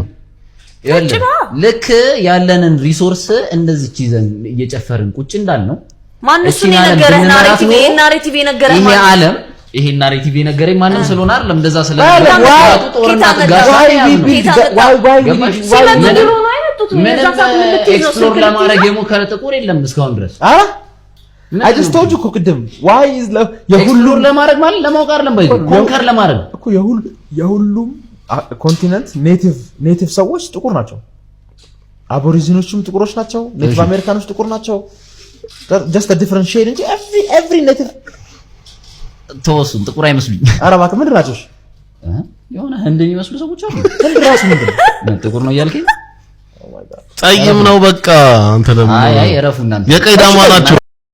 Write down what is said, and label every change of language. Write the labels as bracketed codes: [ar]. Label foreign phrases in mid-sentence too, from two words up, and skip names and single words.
[am] ልክ ያለንን ሪሶርስ እንደዚህ ይዘን እየጨፈርን ቁጭ እንዳልነው ማንስ የነገረህ ናሬቲቭ የነገረህ ይሄ ናሬቲቭ የነገረኝ ማንንም ስለሆነ አይደለም እንደዛ ስለሆነ ጦርነት ጋር ኤክስፕሎር ለማድረግ የሞከረ ጥቁር የለም እስካሁን ድረስ [en] I just told you ቅድም why is [am] የሁሉም ለማድረግ ማለት ለማወቅ አይደለም [en] by conquer [am] ለማድረግ እኮ የሁሉም ኮንቲኔንት ኔቲቭ ሰዎች ጥቁር ናቸው አቦሪጂኖችም ጥቁሮች ናቸው [en] native Americans [am] ጥቁር ናቸው [en] just a different shade [am] እንጂ [en] every native [am] ተወሱን ጥቁር አይመስሉኝ ኧረ እባክህ ምንድን ናቸው የሆነ ህንድን ይመስሉ ሰዎች አሉ ምንድን ራሱ ምንድን ጥቁር ነው እያልከኝ ጠይም ነው በቃ አንተ ደግሞ አይ እረፉ እናንተ የቀይ ዳማ ናቸው